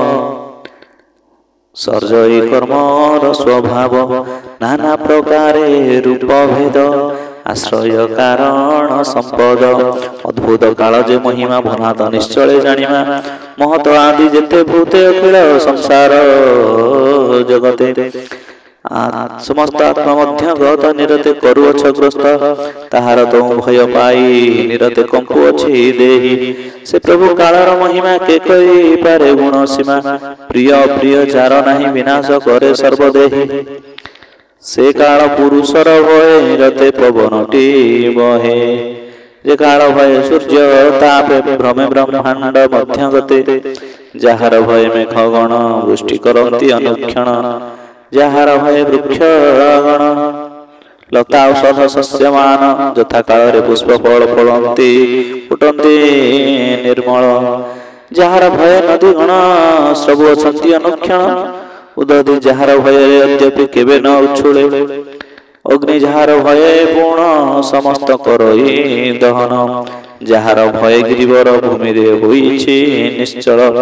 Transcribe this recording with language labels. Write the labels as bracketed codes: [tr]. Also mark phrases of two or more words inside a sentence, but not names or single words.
[or] ସର୍ଜଇ କର୍ମର ସ୍ୱଭାବ ନାନା ପ୍ରକାରେ ରୂପ ଭେଦ ଆଶ୍ରୟ କାରଣ ସମ୍ପଦ ଅଦ୍ଭୁତ କାଳ ଯେ ମହିମା ଭଣାତ ନିଶ୍ଚୟ ଜାଣିମା ମହତ ଆଦି ଯେତେ ଭୂତେ ଅଖିଳ ସଂସାର ଜଗତେ ସମସ୍ତ ଆତ୍ମା ମଧ୍ୟ ଗତ ନିରତେ କରୁଅଛ ଗ୍ରସ୍ତ ତାହାର ତ ଭୟ ପାଇ ନିରତେ କମ୍ପୁ ଅଛି ଦେହି ସେ ପ୍ରଭୁ କାଳର ମହିମା କେ କଇ ପାରେ ଗୁଣ ସୀମା ପ୍ରିୟ ଯାର ନାହି ବିନାଶ କରେ ସର୍ବଦେହି ସେ କାଳ ପୁରୁଷର ଭୟ ନିରତେ ପବନଟି ବହେ ଯେ କାଳ ଭୟ ସୂର୍ଯ୍ୟ ତାପେ ଭ୍ରମେ ବ୍ରହ୍ମାଣ୍ଡ ମଧ୍ୟ ଗତେ ଯାହାର ଭୟ ମେଘ ଗଣ ବୃଷ୍ଟି କରନ୍ତି ଅନୁକ୍ଷଣ ଯାହାର ଭୟ ବୃକ୍ଷ ଗଣ ଲତା ଔଷଧ ଶସ୍ୟମାନ ଯଥା କାଳ ପୁଷ୍ପ ଫଳ ଫଳନ୍ତି ଫୁଟନ୍ତି ନିର୍ମଳ ଯାହାର ଭୟ ନଦୀ ଗଣ ସବ ଅଛନ୍ତି ଅନୁକ୍ଷଣ ଉଦଧି ଯାହାର ଭୟ ଅଦ୍ୟପି କେବେ ନ ଉଛୁଳେ ଅଗ୍ନି ଯାହାର ଭୟ ପୂର୍ଣ୍ଣ ସମସ୍ତ କରଇ ଦହନ ଯାହାର ଭୟ ଗିରିବର ଭୂମି ରେ ହୋଇଛି ନିଶ୍ଚଳ